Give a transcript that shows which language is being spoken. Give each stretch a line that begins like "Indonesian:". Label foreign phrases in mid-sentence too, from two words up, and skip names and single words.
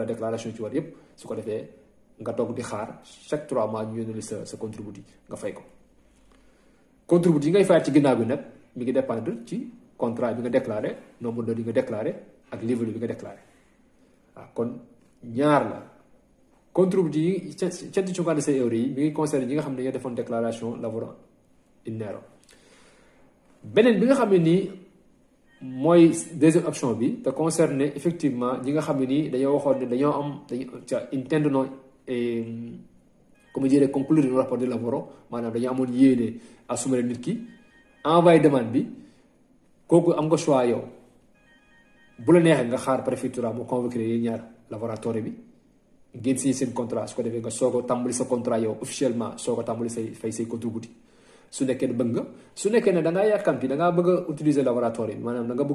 Wolof: déclaration yi ci war yépp su ko defee nga toog di xaar
French: chaque 3 mois
Wolof: ñu yónnee sa contributi nga fay ko contributi yi ngay fayat ci ginnaaw bi nag mi ngi dépendre ci contrat bi nga
French: déclaré nombre d'heures
Wolof: yi nga déclaré ak livre bi nga déclaré waaw kon ñaar la contributi yi 156 euros yi mi ngi concerné ñi nga xam ne ñoo defoon déclaration
Italian: lavoro in nero
Wolof: beneen bi nga xam ne nii mooy
French: deuxième option
Wolof: bi te
French: concerné effectivement
Wolof: ñi nga xam ne nii dañoo waxoon ne dañoo am intendono
Italian: come dire concludere un rapport di lavoro
Wolof: maanaam dañoo amoon yéene assumé nit ki
French: envoyé demande
Wolof: bi kooku am nga choix yow bu la neexee nga xaar préfecture mu convoqué yéen ñaar laboratoire bi ngeen signé seen contrat su ko defee nga soog a tàmbali sa contrat yow officiellement soog a tàmbali say contributi su nekkee ne bëgg nga su nekkee ne da ngaa yàkkamti da ngaa bëgg a
French: utiliser laboratoire
Wolof: bi maanaam da nga